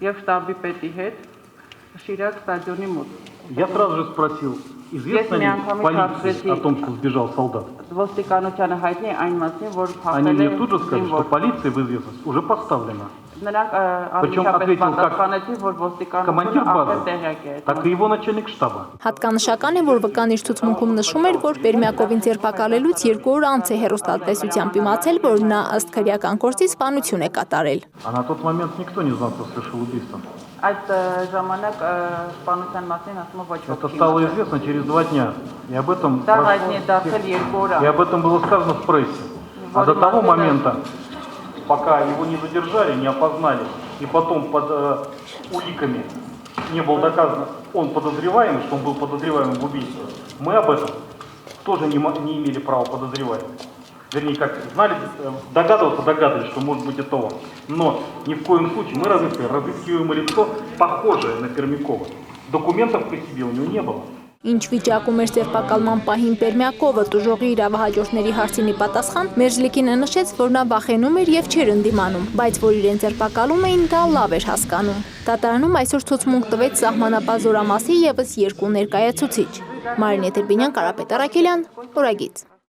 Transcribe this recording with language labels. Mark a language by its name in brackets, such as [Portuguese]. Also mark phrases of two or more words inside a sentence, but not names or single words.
[Russian] Я сразу же спросил, известно ли полиции о том, что сбежал солдат? Они мне тут же сказали, что полиция в известность уже поставлена. Причем ответил как командир базы, так и его начальник штаба. [Armenian] Հատկանշական է, որ վկան իր ցուցմունքում նշում էր, որ Բերմյակովին ձերբակալելուց 2 օր անց է հեռուստատեսությամբ իմացել, որ նա ըստ քրեական գործի սպանություն է կատարել։ [Russian] А на тот момент никто не знал, кто совершил убийство. Это стало известно через 2 дня. И об этом было сказано в прессе. А до того момента, пока его не задержали, не опознали, и потом под уликами не было доказано, он подозреваемый, что он был подозреваемым в убийстве, мы об этом тоже не имели права подозревать. Вернее, как знали, догадывались, что может быть это он. Но ни в коем случае мы разыскиваем лицо, похожее на Пермякова. Документов при себе у него не было. [Armenian] Ինչ վիճակում էր ձերբակալման պահին Պերմյակովը տուժողի իրավահաջորդների հարցին ի պատասխան Մերզլիկինը նշեց, որ նա վախենում էր եւ չէր ընդդիմանում, բայց որ իրեն ձերբակալում էին, դա լավ էր հասկանում։ Դատարանում այսօր ցուցմունք տվեց սահմանապահ զորամասի եւս 2 ներկայացուցիչ։ Մարինե Տերբինյան, Կարապետ Առաքելյան, Օրագիծ։